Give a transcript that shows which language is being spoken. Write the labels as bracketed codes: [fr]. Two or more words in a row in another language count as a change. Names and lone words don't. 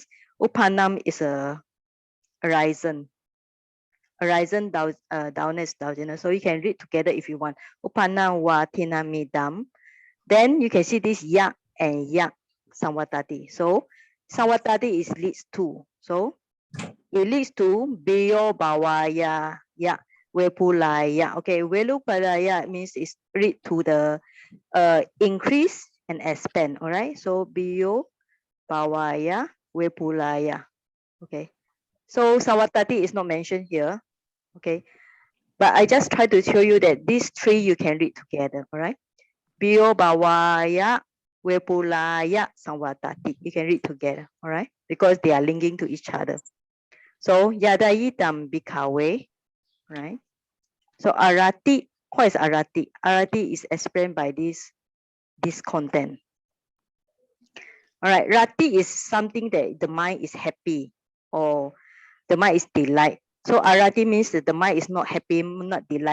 [en] Uppannaṃ is a arisen, downers, drowsiness. So you can read together if you want. [pi] Uppanno va thinamiddhaṃ. [en] Then you can see this yak and yak saṃvattatī. So saṃvattatī is leads to. So it leads to [pi] bhiyyobhāvāya, vepullāya. [en] Okay, vepullāya means it's lead to the increase and expand. All right. [pi] So bhiyyobhāvāya, vepullāya. [en] Okay. So saṃvattatī is not mentioned here. Okay. But I just try to show you that these three you can read together. All right. [pi] Bhiyyobhāvāya, vepullāya, saṃvattatī. [en] You can read together, all right? Because they are linking to each other. [pi] So yathayidaṃ bhikkhave, [en] right? So arati, what is arati? Arati is explained by this content. All right, rati is something that the mind is happy or the mind is delight. So arati means that the mind is not happy, not delight.